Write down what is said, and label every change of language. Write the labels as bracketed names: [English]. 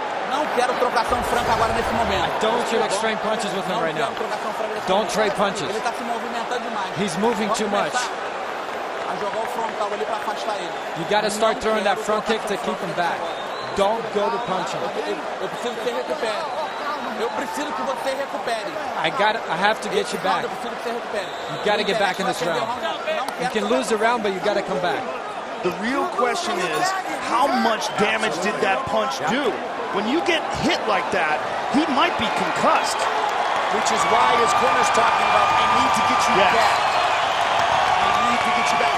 [Portuguese] Não quero trocação franca agora nesse momento. [English] Don't trade extreme punches with him right now. Don't trade punches. [Portuguese] Ele está se movimentando demais. [English] He's moving too much. [Portuguese] A jogar o frontal ali para afastar ele. [English] You got to start throwing that front kick to keep him back. Don't go to punch him. [Portuguese] Eu preciso que você recupere. Eu preciso que você recupere. [English] I have to get you back. [Portuguese] Eu preciso que você recupere. [English] You got to get back in this round. You can lose the round, but you got to come back. The real question is, how much damage did that punch do? When you get hit like that, he might be concussed. Which is why his corner's talking about, I need to get you back. I need to get you back.